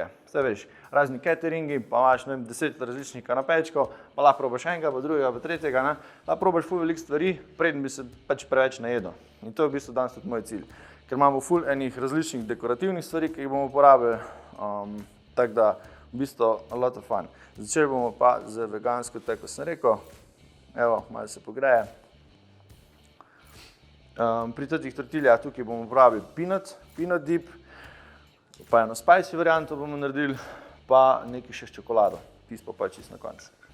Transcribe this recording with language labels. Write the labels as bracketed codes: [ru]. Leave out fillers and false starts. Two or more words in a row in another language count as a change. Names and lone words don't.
[sl] Saj veš, razni cateringi, pa imaš 10 različnih kanapejčkov, pa lahko probaš enega, pa drugega, pa tretjega, ne. Lahko probaš ful veliko stvari, preden bi se pač preveč najedel. In to je v bistvu danes tudi moj cilj. Ker imamo ful enih različnih dekorativnih stvari, ki jih bomo uporabili, tako da v bistvu [en] a lot of fun. [sl] Začeli bomo pa z vegansko, tako kot sem rekel. Evo, malo se pogreje. Pri teh tortiljah tukaj bomo uporabili [en] peanut dip, [sl] pa eno spicy varianto bomo naredili, pa nekaj še s čokolado, tisto pa čisto na koncu.